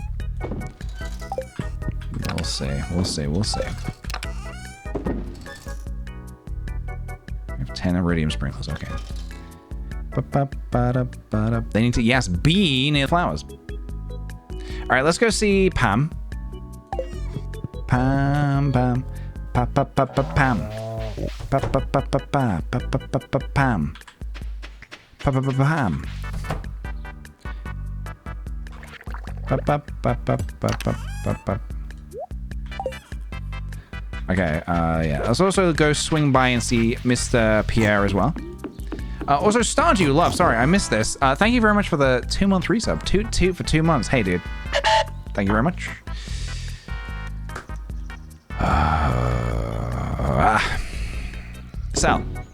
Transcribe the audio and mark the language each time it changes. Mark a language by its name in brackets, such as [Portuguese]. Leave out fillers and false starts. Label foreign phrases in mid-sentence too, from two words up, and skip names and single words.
[English] We'll see. We'll see. We'll see. We have 10 iridium sprinklers. Okay. They need to, yes, be near flowers. All right, let's go see Pam. Pam, Pam, pa pa pa pa Pam, pa pa pa pa pa pa pa pa pa Pam, pa pa pa Pam, pa pa pa pa pa pa pa. Okay, yeah. Let's also go swing by and see Mr. Pierre as well. Also, Stardew Love. Sorry, I missed this. Thank you very much for the 2-month resub. Two for 2 months. Hey, dude. Thank you very much. Sell.